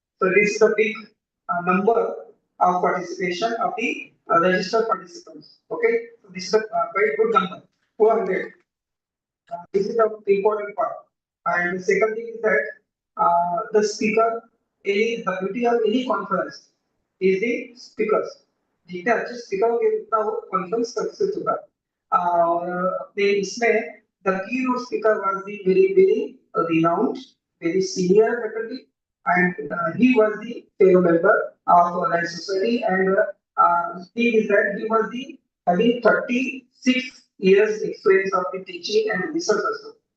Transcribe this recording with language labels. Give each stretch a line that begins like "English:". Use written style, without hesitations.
English: So this is a big number of participation of the registered participants. Okay, so this is a very good number, 400. This is the important part. And the second thing is that the speaker, the beauty of any conference is the speakers.
Hindi: जितने अच्छे speaker होंगे उतना वो conference success होगा. अपने इसमें
English: the keynote speaker was the very renowned, very senior faculty, and he was the fellow member of Life Society, and he is that he was the having 36 years experience of the teaching and research also.